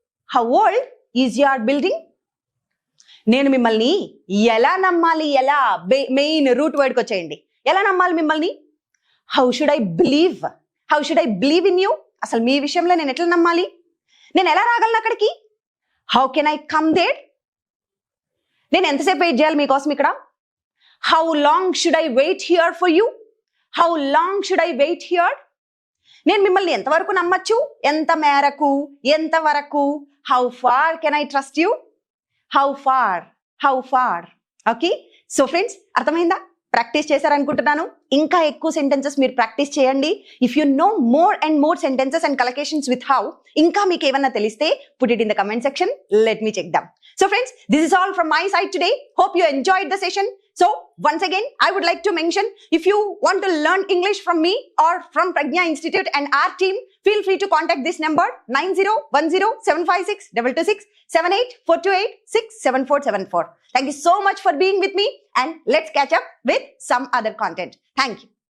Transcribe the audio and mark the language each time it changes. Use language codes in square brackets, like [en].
[en] How old is your building. [te] నేను మిమ్మల్ని ఎలా నమ్మాలి, ఎలా, మెయిన్ రూట్ వర్డ్కి వచ్చేయండి. ఎలా నమ్మాలి మిమ్మల్ని? [en] How should I believe, how should I believe in you. [te] అసలు మీ విషయంలో నేను ఎట్లా నమ్మాలి? నేను ఎలా రాగలను అక్కడికి? [en] How can I come there. [te] నేను ఎంతసేపు వెయిట్ చేయాలి మీకోసం ఇక్కడ? [en] How long should I wait here for you? How long should I wait here? [te] నేను మిమ్మల్ని ఎంతవరకు నమ్మచ్చు, ఎంత మేరకు, ఎంతవరకు. [en] How far can I trust you? How far. [te] Okay, so friends అర్థమైందా? ప్రాక్టీస్ చేశారనుకుంటున్నాను. ఇంకా ఎక్కువ సెంటెన్సెస్ మీరు ప్రాక్టీస్ చేయండి. [en] if you know more and more sentences and collections with how, [te] ఇంకా మీకు ఏమన్నా తెలిస్తే [en] Put it in the comment section. Let me check them. So friends, this is all from my side today. Hope you enjoyed the session. So once again, I would like to mention, if you want to learn English from me or from Pragya Institute and our team, feel free to contact this number 9010756226 7842867474. Thank you so much for being with me, and let's catch up with some other content. Thank you.